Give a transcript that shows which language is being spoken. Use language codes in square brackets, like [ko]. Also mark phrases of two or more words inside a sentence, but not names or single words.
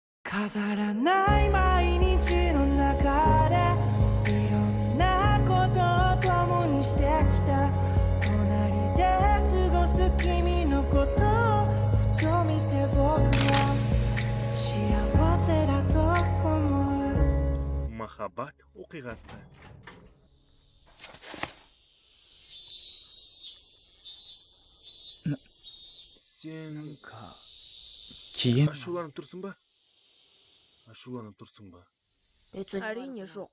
[ja] 飾らない毎日の中でいろんなことを共にしてきた隣で過ごす君のことをふと見て僕は幸せだと思う [kk] Махаббат оқиғасы. Сен кейін ашуланып тұрсың ба? Ашуланып тұрсың ба? Әрине жоқ.